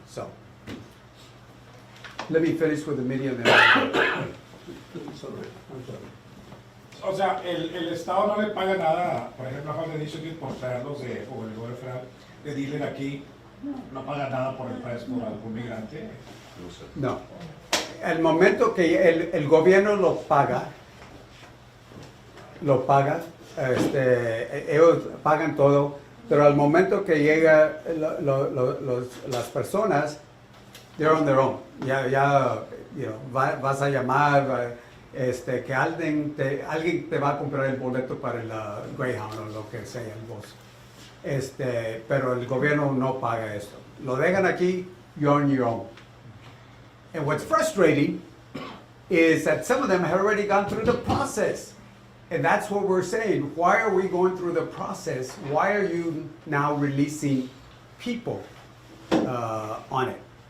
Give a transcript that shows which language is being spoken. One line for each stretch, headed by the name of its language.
English: So, let me finish with the media.
Spanish: O sea, el Estado no le paga nada, por ejemplo, a Juan de Dilley por traerlos o el gobierno federal de Dilley aquí, no paga nada por el precio por algún migrante. No. El momento que el gobierno lo paga, ellos pagan todo, pero al momento que llega las personas,
English: they're on their own.
Spanish: Ya vas a llamar, que alguien te va a comprar el boleto para el Greyhound o lo que sea el bus. Pero el gobierno no paga esto. Lo dejan aquí,
English: you're on your own. And what's frustrating is that some of them have already gone through the process. And that's what we're saying. Why are we going through the process? Why are you now releasing people on it?